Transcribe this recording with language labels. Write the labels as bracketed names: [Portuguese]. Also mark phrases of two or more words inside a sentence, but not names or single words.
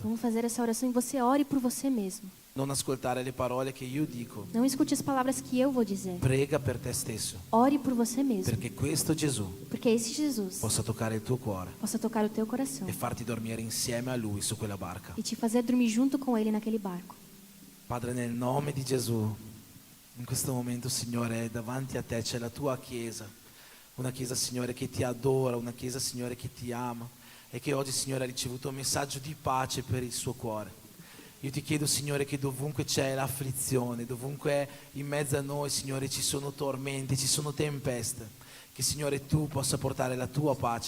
[Portuguese] Vamos fazer essa oração e você ore por você mesmo. [Italian] Non ascoltare le parole che io dico. [Portuguese] Não escute as palavras que eu vou dizer. [Italian] Prega per te stesso, [Portuguese] Ore por você mesmo. [Italian] perché questo Gesù [Portuguese] Porque esse Jesus [Italian] possa toccare il tuo cuore [Portuguese] possa tocar o teu coração [Italian] e farti dormire insieme a Lui su quella barca. [Portuguese] e te fazer dormir junto com Ele naquele barco. [Italian] Padre, nel nome di Gesù, in questo momento, Signore, davanti a te c'è la tua Chiesa. Una Chiesa, Signore, che ti adora, una Chiesa, Signore, che ti ama. e che oggi, Signore, ha ricevuto un messaggio di pace per il suo cuore. Io ti chiedo, Signore, che dovunque c'è l'afflizione, dovunque in mezzo a noi, Signore, ci sono tormenti, ci sono tempeste, che, Signore, tu possa portare la tua pace.